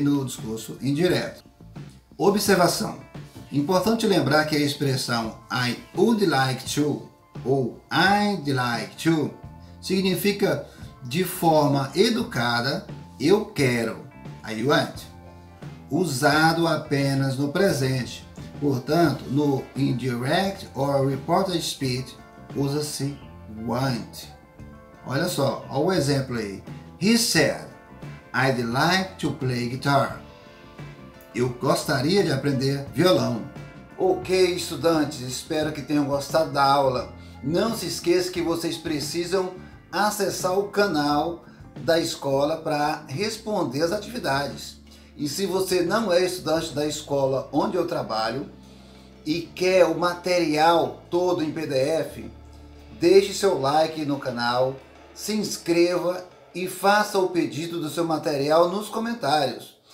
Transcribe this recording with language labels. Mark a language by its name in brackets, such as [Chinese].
[Portuguese] No discurso indireto. Observação. Importante lembrar que a expressão [English] I would like to [Portuguese] ou [English] I'd like to [Portuguese] significa de forma educada eu quero, [English] I want, [Portuguese] usado apenas no presente. Portanto, no [English] indirect or reported speech [Portuguese] usa-se want. Olha só, olha o exemplo aí. [English] He said, I'd like to play guitar. [Portuguese] Eu gostaria de aprender violão. Ok, estudantes, espero que tenham gostado da aula. Não se esqueça que vocês precisam acessar o canal da escola para responder as atividades. E se você não é estudante da escola onde eu trabalho e quer o material todo em PDF, deixe seu like no canal, se inscreva e faça o pedido do seu material nos comentários.